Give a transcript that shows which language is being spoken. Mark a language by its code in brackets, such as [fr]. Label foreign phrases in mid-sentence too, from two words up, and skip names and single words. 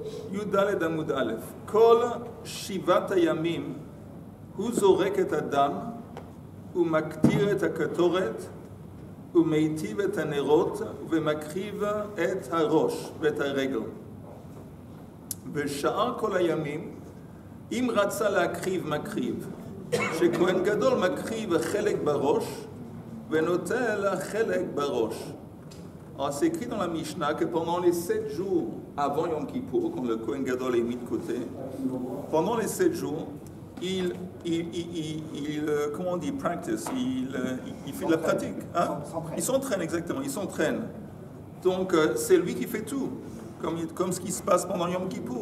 [he] י"ד עמוד א', כל שבעת הימים הוא זורק את הדם ומקטיר את הקטורת ומיטיב את הנרות ומקריב את הראש ואת הרגל. ושאר כל הימים, אם רצה להקריב, מקריב. שכהן גדול מקריב חלק בראש ונוטל חלק barash. [fr] Alors c'est écrit dans la Mishnah que pendant les 7 jours avant Yom Kippour, quand le [he] כהן גדול [fr] est mis de côté, pendant les 7 jours, comment on dit, practice, il fait de la pratique. Hein? Il s'entraîne, exactement, il s'entraîne. Donc c'est lui qui fait tout, comme ce qui se passe pendant Yom Kippour.